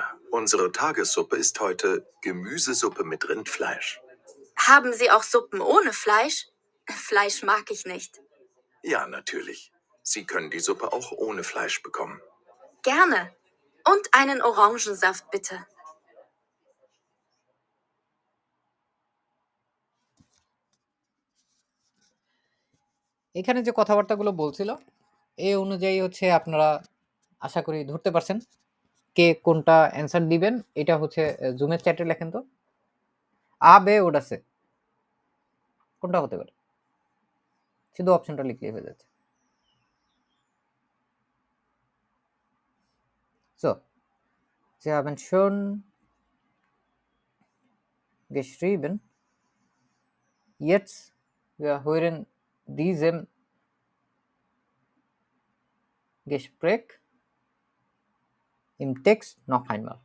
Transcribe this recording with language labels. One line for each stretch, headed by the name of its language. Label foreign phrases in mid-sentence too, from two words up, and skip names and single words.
German: Unsere Tagessuppe ist heute Gemüsesuppe mit Rindfleisch. Haben Sie auch Suppen ohne Fleisch? Fleisch mag ich nicht. Ja, natürlich. Sie können die Suppe auch ohne Fleisch bekommen. Gerne. Und einen Orangensaft bitte.
Bangla: এখানে যে কথাবার্তাগুলো বলছিল এই অনুযায়ী হচ্ছে আপনারা আশা করি ধরতে পারছেন কে কোনটা অ্যান্সার দিবেন। এটা হচ্ছে জুমের চ্যাটে লেখেন তো,
German: A B oder C
Bangla: কোনটা হতে পারে, শুধু অপশনটা লিখলেই হয়ে যাচ্ছে।
German: So, Sie haben schon geschrieben. Jetzt wir hören diesem Gespräch im Text noch einmal.